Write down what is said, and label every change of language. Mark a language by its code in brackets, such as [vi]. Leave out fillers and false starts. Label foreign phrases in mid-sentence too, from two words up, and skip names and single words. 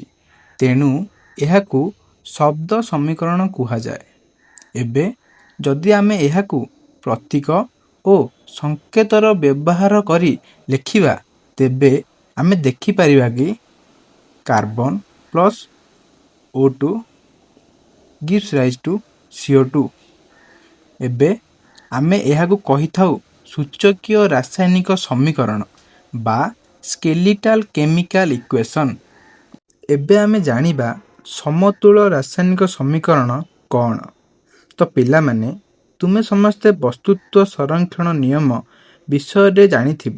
[or] ତେଣୁ ଏହାକୁ ଶବ୍ଦ ସମୀକରଣ କୁହାଯାଏ। ଏବେ ଯଦି ଆମେ ଏହାକୁ ପ୍ରତୀକ ଓ ସଂକେତର ବ୍ୟବହାର କରି ଲେଖିବା, ତେବେ ଆମେ ଦେଖିପାରିବା କି [en] carbon plus O2 gives rise to CO2. [or] ଏବେ ଆମେ ଏହାକୁ କହିଥାଉ ସୂଚକୀୟ ରାସାୟନିକ ସମୀକରଣ ବା [en] skeletal chemical equation. [or] ଏବେ ଆମେ ଜାଣିବା ସମତୁଳ ରାସାୟନିକ ସମୀକରଣ କ'ଣ। ତ ପିଲାମାନେ, ତୁମେ ସମସ୍ତେ ବସ୍ତୁତ୍ୱ ସଂରକ୍ଷଣ ନିୟମ ବିଷୟରେ ଜାଣିଥିବ।